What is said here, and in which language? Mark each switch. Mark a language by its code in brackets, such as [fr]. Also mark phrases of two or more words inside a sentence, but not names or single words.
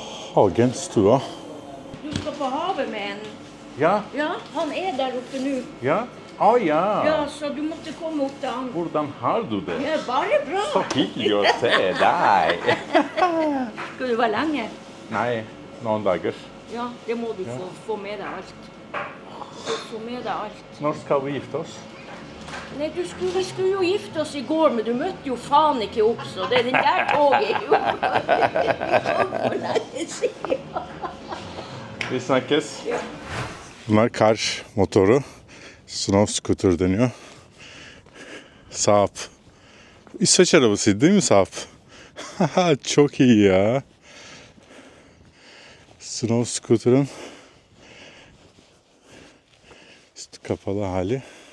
[sv] Hagenstua. Du ska på havet med en. Ja, Ja, han är där uppe nu. ja. Ja. Ja, så du måste komma upp till han. Buradan har du det. Ja, bara bra. [no] Så hyggelig å se deg. Ska du vara länge? Nei, noen dager. [sv] Ja, det må du få med dig allt. Du får med dig allt. [no] Når skal vi gifte oss? [sv] Nej, vi skulle ju gifta oss igår, men du mötte ju fan inte upp, så det är den där tåget. [no] Vi snakkes. [tr] Bunlar kar motoru. [en] Snow scooter [tr] deniyor. Saab. İsveç arabasıydı değil mi Saab? Çok iyi ya. [en] Snow scooter'ın [tr] üstü kapalı hali.